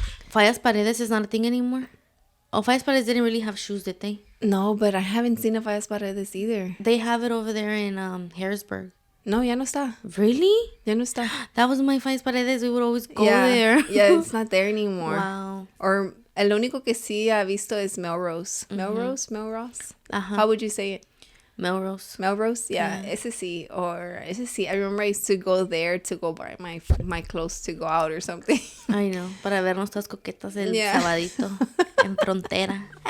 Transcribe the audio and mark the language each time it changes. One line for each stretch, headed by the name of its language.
English: Fallas Paredes is not a thing anymore. Oh, Fallas Paredes didn't really have shoes, did they? No, but I haven't seen a Fallas Paredes either. They have it over there in Harrisburg.
Spanish: No, ya no está.
English: Really?
Spanish: Ya no está.
English: That was my Fallas Paredes. We would always go there. Yeah, it's not there anymore. Wow.
Spanish: Or el único que sí ha visto es Melrose.
English: Melrose? How would you say it? Melrose. Melrose? Yeah.
Spanish: Ese sí.
English: I remember I used to go there to go buy my clothes to go out or something. I know.
Spanish: Para vernos todas coquetas el sabadito en Frontera.